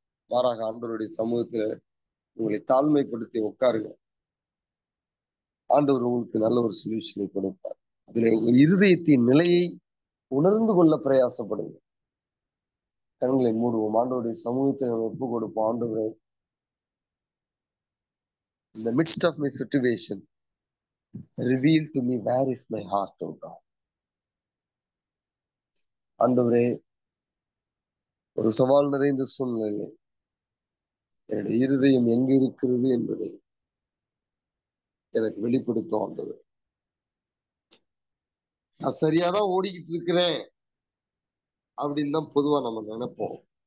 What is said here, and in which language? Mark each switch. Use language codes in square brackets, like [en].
[ta] மாறாக ஆண்டவருடைய சமூகத்துல உங்களை தாழ்மைப்படுத்தி உட்காருங்க. ஆண்டவர் உங்களுக்கு நல்ல ஒரு சொல்யூஷனை கொடுப்பார். அதுல ஒரு இருதயத்தின் நிலையை உணர்ந்து கொள்ள பிரயாசப்படுங்க. கண்களை மூடுவோம். ஆண்டவருடைய சமூகத்தை நம்ம ஒப்பு கொடுப்போம். [en] ஆண்டவரே, in the midst of my situation, reveal to me where is my heart, O God. [ta] ஆண்டவரே, ஒரு சவால் நிறைந்த சூழ்நிலை என்னுடைய இருதயம் எங்கு இருக்கிறது என்பதை எனக்கு வெளிப்படுத்தும். ஆண்டவர், நான் சரியாதான் ஓடிக்கிட்டு இருக்கிறேன் அப்படின்னு தான் பொதுவா நம்ம நினைப்போம்.